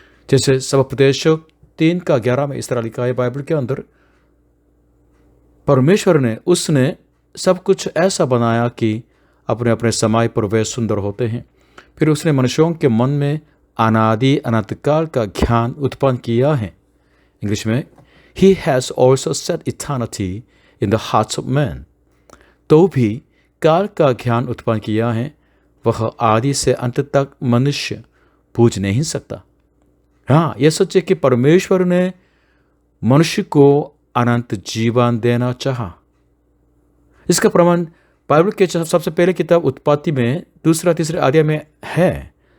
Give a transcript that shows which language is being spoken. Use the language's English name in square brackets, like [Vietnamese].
[Hindi] जैसे सबोपदेशक 3:11 में इस तरह लिखा है बाइबल के अंदर, परमेश्वर ने उसने सब कुछ ऐसा बनाया कि अपने अपने समय पर वे सुंदर होते हैं। फिर उसने मनुष्यों के मन में अनादि अनंत काल का ज्ञान उत्पन्न किया है। इंग्लिश में [English] He has also set eternity in the hearts of men। [Hindi] तो भी काल का ज्ञान उत्पन्न किया है, वह आदि से अंत तक मनुष्य बूझ नहीं सकता। हाँ, यह सच है कि परमेश्वर ने मनुष्य को अनंत जीवन देना चाहा। इसका प्रमाण बाइबल के सबसे पहले किताब उत्पत्ति में 2-3 अध्याय में है।